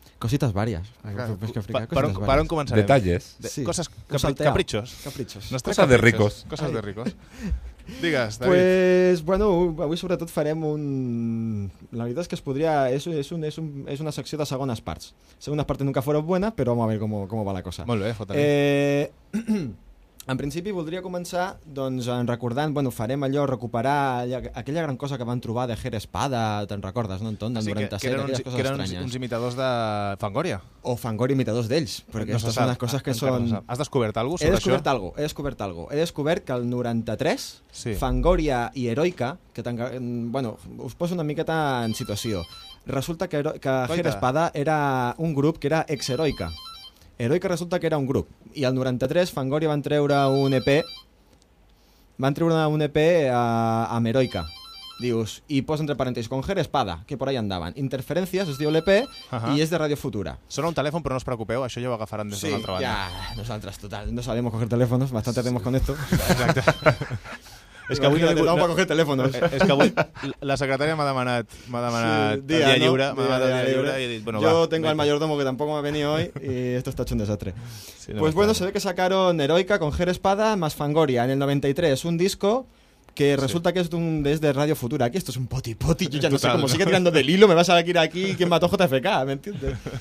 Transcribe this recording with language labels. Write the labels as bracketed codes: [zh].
[es] Cositas varias. [ca] Per on començarem? [es] Detalles. [ca] Coses, capritxos. [es] Caprichos. [ca] Coses de ricos. Coses de ricos. Digues, David. Pues bueno, avui sobretot farem un... La veritat és que es podria... És una secció de segones parts. Segones parts [es] nunca fueron buenas, però vamos a ver cómo va la cosa. [ca] Molt bé, fotre. En principi voldria començar doncs en recordant, bueno, farem allò, recuperar aquella gran cosa que van trobar de Ger Espada, te'n recordes, no, Anton, del 97, aquelles coses estranyes. Que eren uns imitadors de Fangoria. O Fangoria imitadors d'ells, perquè aquestes són les coses que són... Has descobert alguna cosa sobre això? He descobert alguna cosa. He descobert que el 93, sí. Fangoria i Heroica, que bueno, us poso una miqueta en situació. Resulta que Ger Espada era un grup que era ex-Heroica. Heroica resulta que era un grup. I el 93 Fangoria van treure un EP. Van treure un EP a Heroica. Dius, i posa entre parèntesis, [es] con Ger Espada, que por ahí andaban. [ca] Interferències, es diu l'EP, i és de Radio Futura. Sona un telèfon, però no us preocupeu, això ja ho agafaran des d'una altra banda. Sí, ja, nosaltres, total, [es] no sabemos coger teléfonos, bastante hacemos con esto. [ca] Exacte. És que avui la diputada per coger telèfons. És que avui la secretària m'ha demanat sí, dia, el dia lliure, no? M'ha demanat el dia lliure i he dit, bueno, va. [es] Jo tengo al mayordomo que tampoco me ha venido hoy y esto está hecho un desastre. Sí, no, pues bueno, se ve que sacaron Heroica con Ger Espada más Fangoria en el 93, un disco que resulta sí. que es de Radio Futura. Aquí esto es un poti-poti, yo ya no total, sé cómo ¿no? sigue tirando del hilo, me vas a ir aquí, ¿quién mató JFK? ¿Me entiendes?